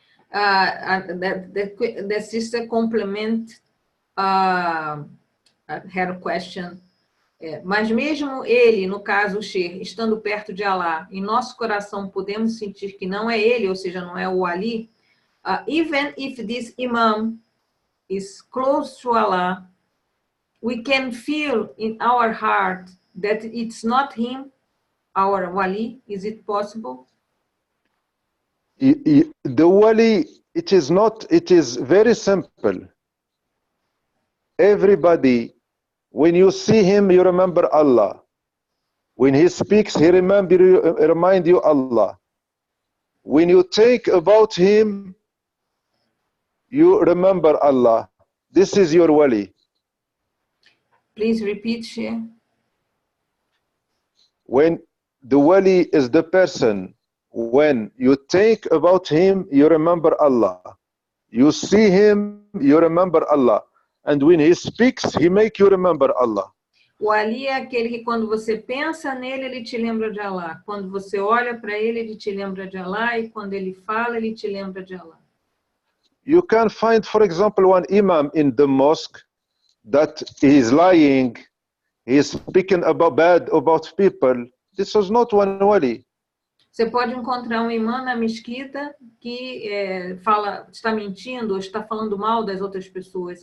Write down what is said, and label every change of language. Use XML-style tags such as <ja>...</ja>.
<en>The sister complement her question.</en> <pt>Mas mesmo ele, no caso o sheikh, estando perto de Allah, em nosso coração podemos sentir que não é ele, ou seja, não é o wali.</pt> <en>Even if this imam is close to Allah, we can feel in our heart that it's not him, our wali. Is it possible? The wali, it is very simple. Everybody, when you see him, you remember Allah. When he speaks, he remind you Allah. When you think about him, you remember Allah. This is your wali. Please repeat, Sheikh. When the wali is the person, when you think about him, you remember Allah. You see him, you remember Allah. And when he speaks, he make you remember Allah.</en> <pt>O Ali é aquele que quando você pensa nele, ele te lembra de Allah. Quando você olha para ele te lembra de Allah. E quando ele fala, ele te lembra de Allah.</pt> <en>You can find, for example, one imam in the mosque that he is lying, he is speaking bad about people. This is not one wali.</en> <pt>Você pode encontrar um imã na mesquita que está mentindo ou está falando mal das outras pessoas.</pt>